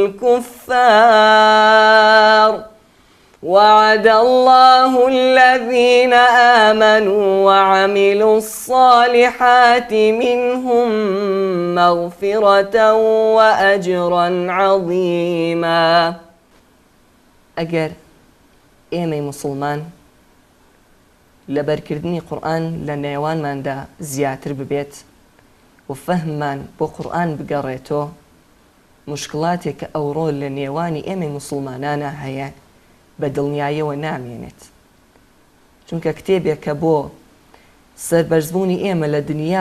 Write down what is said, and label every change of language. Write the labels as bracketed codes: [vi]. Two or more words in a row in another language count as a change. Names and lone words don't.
[ar] الكفار وعد الله الذين آمنوا وعملوا الصالحات منهم مغفرة وأجرا عظيما [ckb] ئەگەر ئێمەی مسلمان لەبەرکردنی قورئان لە نێوانماندا زیاتر ببێت و فەهممان بۆ قورئان بگەڕێتەوە مشکڵاتێک کە ئەوڕۆ لە نێوانی ئێمەی مسلمانانە هەیە بە دڵنیاییەوە نامێنێت چونکە کتێبێک کە بۆ سەربەرزبوونی ئێمە لە دنیا